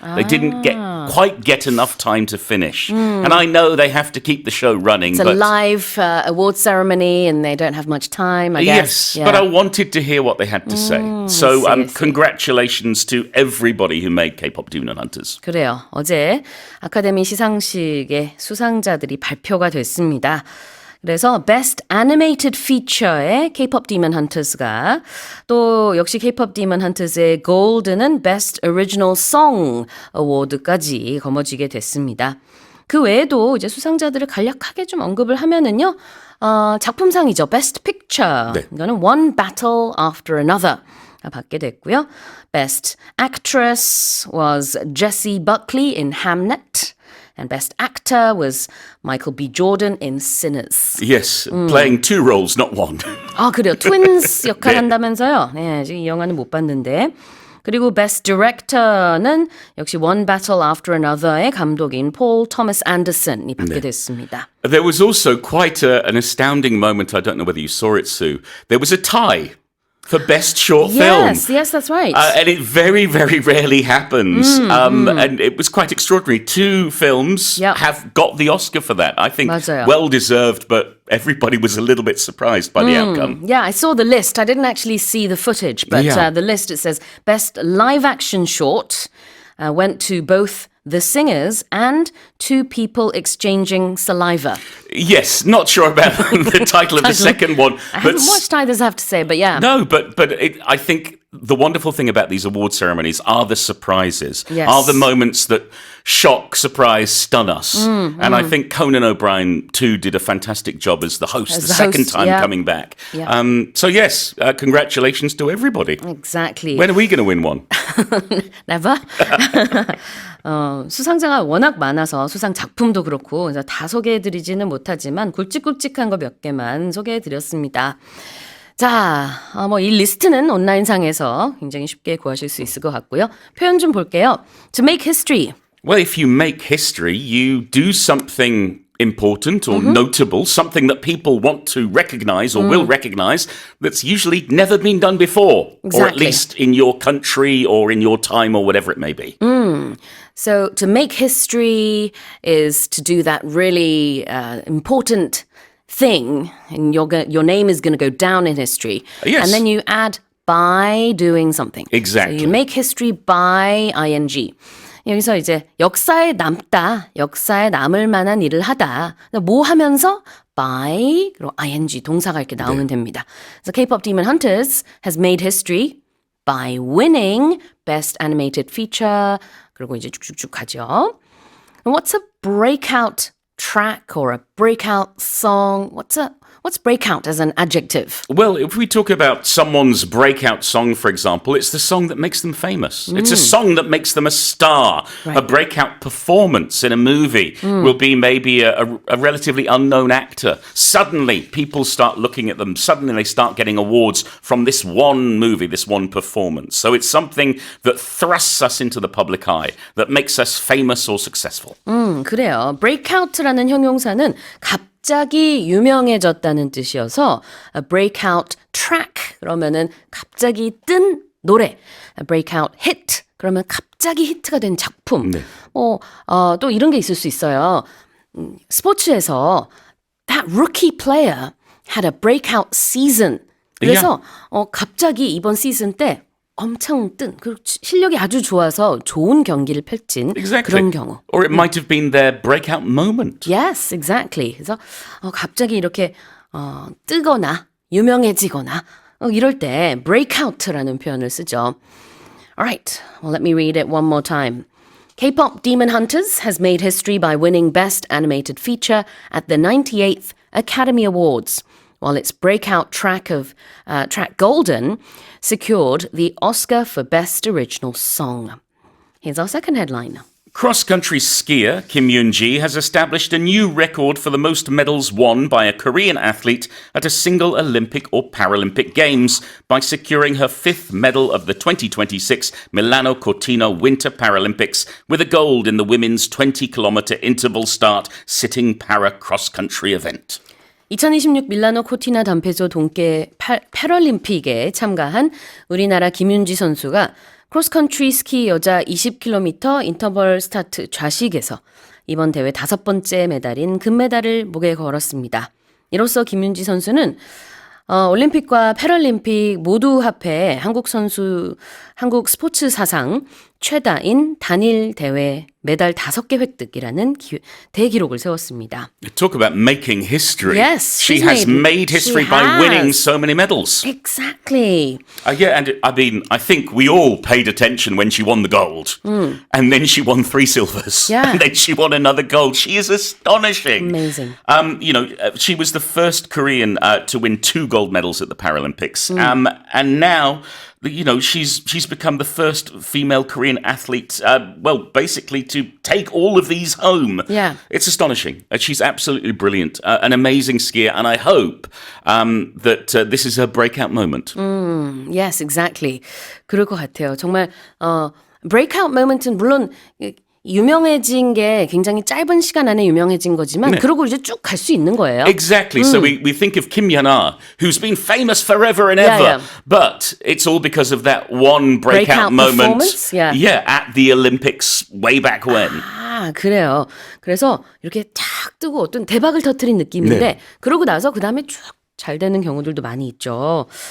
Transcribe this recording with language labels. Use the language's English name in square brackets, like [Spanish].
[English] They didn't quite get enough time to finish. And I know they have to keep the show running. It's a but live award ceremony and they don't have much time, I guess. Yes, but I wanted to hear what they had to say. So I see. congratulations to everybody who made K-pop Demon Hunters. [Korean] 그래요. 어제 아카데미 시상식의 수상자들이 발표가 됐습니다. 그래서 Best Animated Feature의 K-pop Demon Hunters가 또 역시 K-pop Demon Hunters의 Golden은 Best Original Song 어워드까지 거머쥐게 됐습니다. 그 외에도 이제 수상자들을 간략하게 좀 언급을 하면은요, 작품상이죠. [English] Best Picture. [Korean] 네. 이거는 One Battle After Another. 받게 됐고요. [English] Best Actress was Jessie Buckley in Hamnet. And Best Actor was Michael B. Jordan in Sinners. Yes, playing two roles, not one. [Korean] 그래요. 트윈스 역할 네. 한다면서요. 네, 지금 이 영화는 못 봤는데. 그리고 Best Director는 역시 One Battle After Another의 감독인 폴 토머스 앤더슨이 받게 됐습니다. [English] There was also quite an astounding moment. I don't know whether you saw it, Sue. There was a tie. for best short Yes, film. yes, that's right. And it very, very rarely happens. And it was quite extraordinary. Two films Yep. have got the Oscar for that. I think [Korean] 맞아요. [English] well deserved, but everybody was a little bit surprised by the outcome. Yeah, I saw the list. I didn't actually see the footage, but Yeah. the list, it says best live action short went to both the singers and two people exchanging saliva. Yes, not sure about the title of the second one. I haven't watched either, I have to say, but yeah. No, but I think the wonderful thing about these award ceremonies are the surprises, Yes. are the moments that shock, surprise, stun us. And I think Conan O'Brien, too, did a fantastic job as the host, As the the second host, time yeah. coming back. Yeah. So, yes, congratulations to everybody. Exactly. When are we going to win one? Never? [Korean] 수상자가 워낙 많아서 수상 작품도 그렇고 그래서 다 소개해드리지는 못하지만 굵직굵직한 거 몇 개만 소개해드렸습니다. 자, 뭐 이 리스트는 온라인상에서 굉장히 쉽게 구하실 수 있을 것 같고요. 표현 좀 볼게요. [English] To make history. Well, if you make history, you do something important or notable, something that people want to recognize or will recognize that's usually never been done before, or at Exactly. least in your country or in your time or whatever it may be. So to make history is to do that really important thing, and your name is going to go down in history. Yes. And then you add by doing something. Exactly. So you make history by ing. [Korean] 여기서 이제 역사에 남다, 역사에 남을 만한 일을 하다. 뭐 하면서 by 그리고 ing 동사가 이렇게 나오면 됩니다. [English] So K-pop Demon Hunters has made history by winning Best Animated Feature. [Korean] 그리고 이제 쭉쭉쭉 가죠. [English] And what's a breakout track or a breakout song? What's breakout as an adjective? Well, if we talk about someone's breakout song, for example, it's the song that makes them famous. It's a song that makes them a star. Right. A breakout performance in a movie will be maybe a relatively unknown actor. Suddenly, people start looking at them. Suddenly, they start getting awards from this one movie, this one performance. So it's something that thrusts us into the public eye, that makes us famous or successful. [Korean] 그래요. breakout라는 형용사는 갑자기 유명해졌다는 뜻이어서 a breakout track 그러면은 갑자기 뜬 노래, a breakout hit 그러면 갑자기 히트가 된 작품. 또 이런 게 있을 수 있어요. 스포츠에서 [English] that rookie player had a breakout season. [Korean] 그래서 갑자기 이번 시즌 때 엄청 그리고 실력이 아주 좋아서 좋은 경기를 펼친 그런 경우. [English] Or it might have been their breakout moment. Yes, exactly. [Korean] 그래서 갑자기 이렇게 뜨거나 유명해지거나 이럴 때 breakout라는 표현을 쓰죠. [English] Alright, well let me read it one more time. K-pop Demon Hunters has made history by winning Best Animated Feature at the 98th Academy Awards, while its breakout track Golden secured the Oscar for Best Original Song. Here's our second headline. Cross-country skier Kim Yoon-ji has established a new record for the most medals won by a Korean athlete at a single Olympic or Paralympic Games by securing her fifth medal of the 2026 Milano Cortina Winter Paralympics with a gold in the women's 20-kilometer interval start sitting para cross-country event. [Korean] 2026 밀라노 코티나 단페소 동계 패럴림픽에 참가한 우리나라 김윤지 선수가 크로스컨트리 스키 여자 20km 인터벌 스타트 좌식에서 이번 대회 5번째 메달인 금메달을 목에 걸었습니다. 이로써 김윤지 선수는 올림픽과 패럴림픽 모두 합해 한국 스포츠 사상 최다인 단일 대회 메달 5개 획득이라는 대기록을 세웠습니다. [English] Talk about making history. Yes, she she's has made history she by has. winning so many medals. Exactly. Yeah, and I think we all paid attention when she won the gold. And then she won 3 silvers. Yeah. And then she won another gold. She is astonishing. Amazing. She was the first Korean to win 2 gold medals at the Paralympics. And now, she's become the first female Korean athlete, basically to take all of these home. Yeah. It's astonishing. She's absolutely brilliant, an amazing skier, and I hope that this is her breakout moment. Yes, exactly. [Korean] 그럴 것 같아요. 정말 breakout moment은 물론 유명해진 게 굉장히 짧은 시간 안에 유명해진 거지만 그러고 이제 쭉 갈 수 있는 거예요. [English] Exactly. So we think of Kim Yeon-ah, who's been famous forever and Yeah, ever, yeah. but it's all because of that one breakout Breakout moment. performance? Yeah. at the Olympics way back when. [Korean] 아, 그래요. 그래서 이렇게 탁 뜨고 어떤 대박을 터뜨린 느낌인데 네. 그러고 나서 그 다음에 쭉 잘 되는 경우들도 많이 있죠.